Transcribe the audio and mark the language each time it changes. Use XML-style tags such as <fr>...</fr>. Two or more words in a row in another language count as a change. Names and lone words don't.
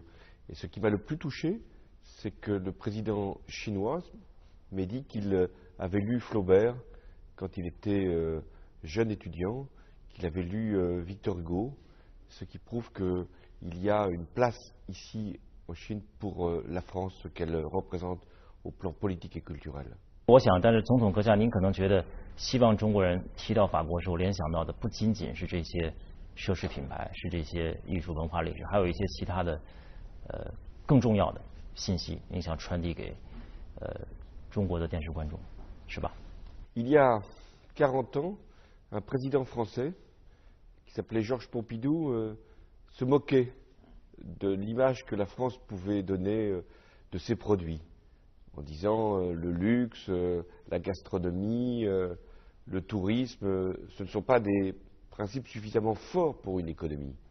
<fr>Et ce qui m'a le plus touché, c'est que le président chinois m'a dit qu'il avait lu Flaubert quand il était jeune étudiant, qu'il avait lu Victor Hugo, ce qui prouve qu'il y a une place ici en Chine pour la France, ce qu'elle représente au plan politique et culturel.</fr> <zh>我想，但是总统阁下，您可能觉得，希望中国人提到法国时候联想到的不仅仅是这些奢侈品牌，是这些艺术文化历史，还有一些其他的，更重要的信息，您想传递给中国的电视观众，是吧？</zh> <fr>Il y a 40 ans, un président français qui s'appelait Georges Pompidou se moquait de l'image que la France pouvait donner de ses produits, en disant le luxe, la gastronomie, le tourisme, ce ne sont pas des principes suffisamment forts pour une économie.</fr>